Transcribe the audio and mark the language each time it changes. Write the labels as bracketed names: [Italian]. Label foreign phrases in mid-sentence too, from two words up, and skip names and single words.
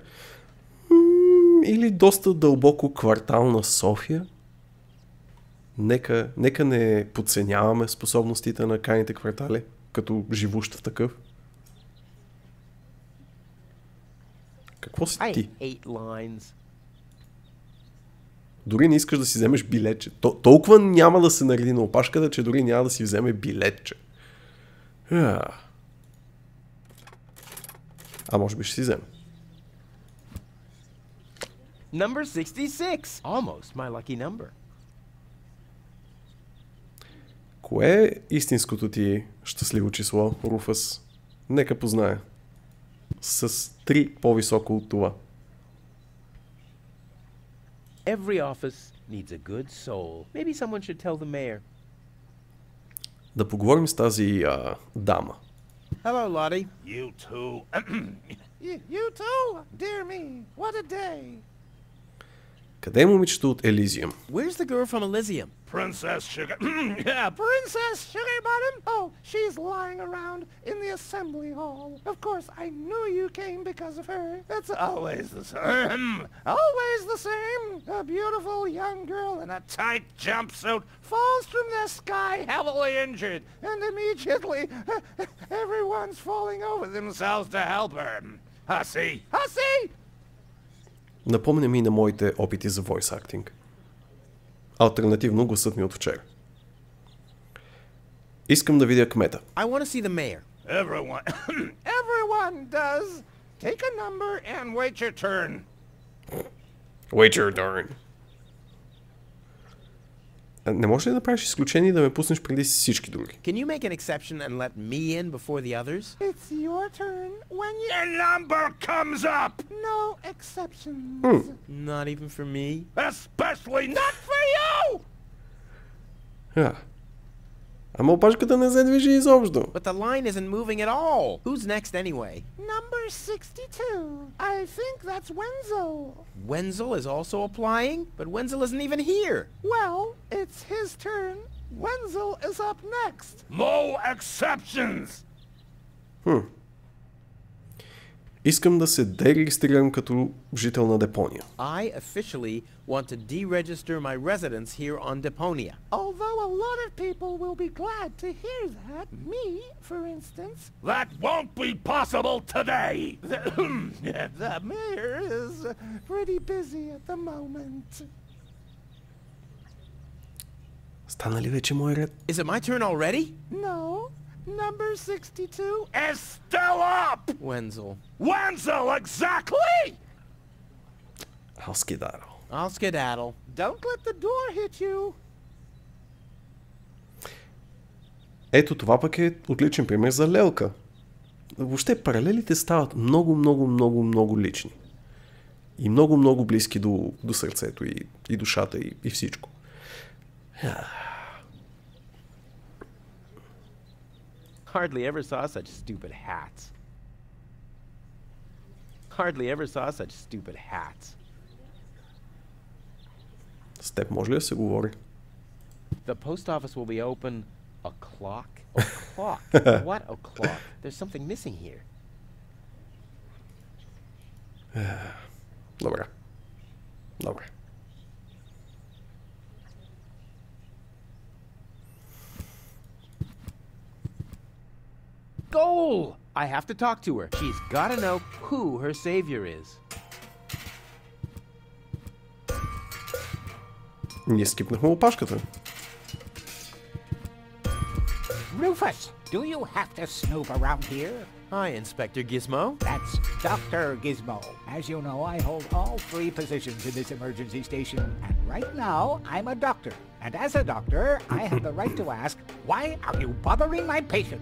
[Bulgarian] Или доста дълбоко квартал на София. Нека не подценяваме способностите на крайните квартали, като живущ в такъв. Какво си [English] I [Bulgarian] ти? [English] hate lines. [Bulgarian] Дори не искаш да си вземеш билетче. Толкова няма да се нареди на опашката, че дори няма да си вземе билетче. А може би ще си вземе. [English] Number 66. Almost my lucky number. [Bulgarian] Кое е истинското ти щастливо число, Руфъс? Нека познае. С 3 по-високо от това. [English] Every office needs a good soul. Maybe someone should tell the mayor. Да поговорим с тази дама. Hello, Lottie. You too. you too? Dear me, what a day. [Bulgarian] Къде е момичето от Елизиум? [English] Where's the girl from Elysium? Princess Sugar... yeah, Princess Sugar Bottom? Oh, she's lying around in the assembly hall. Of course, I knew you came because of her. It's always the same. Always the same. A beautiful young girl in a tight jumpsuit falls from the sky heavily injured. And immediately, everyone's falling over themselves to help her. Hussy! Hussy! [Bulgarian] Напомня ми на моите опити за [English] voice acting. [Bulgarian] Алтернативно гласът ми от вчера. Искам да видя кмета. [English] I want to see the mayor. Everyone does. Take a number and wait your turn. Wait your turn. [Bulgarian] Не можеш ли да направиш изключение и да ме пуснеш преди всички други? [English] Can you make an exception and let me in before the others? It's your turn when your number comes up. No exceptions. Not even for me? Especially not for you! [Bulgarian] Ама опашката не се движи изобщо. [English] But the line isn't moving at all. Who's next anyway? Number 62. I think that's Wenzel. Wenzel is also applying? But Wenzel isn't even here. Well, it's his turn. Wenzel is up next. No exceptions. [Bulgarian] Искам да се дерегистрирам като жител на Депония. [English] I officially want to deregister my residence here on Deponia. Although a lot of people will be glad to hear that. Me, for instance. That won't be possible today. The mayor is pretty busy at the moment. [Bulgarian] Стана ли вече мой ред? [English] Is it my turn already? No. Number 62 is still up! Wenzel. Wenzel, exactly! I'll skedaddle. I'll skedaddle. Don't let the door hit you. [Bulgarian] Ето това пък е отличен пример за лелка. Въобще паралелите стават много лични. И много близки до сърцето и душата и всичко. [English] Hardly ever saw such stupid hats. Hardly ever saw such stupid hats. [Bulgarian] С теб може ли да се говори? [English] The post office will be open o'clock? O'clock? What o'clock? There's something missing here. [Bulgarian] Добре. Добре. [English] Goal! I have to talk to her. She's gotta know who her savior is. [Bulgarian] Ние скипнахме опашката. [English] Rufus, do you have to snoop around here? Hi, Inspector Gizmo. That's Dr. Gizmo. As you know, I hold all 3 positions in this emergency station, and right now, I'm a doctor. And as a doctor, I have the right to ask, why are you bothering my patient?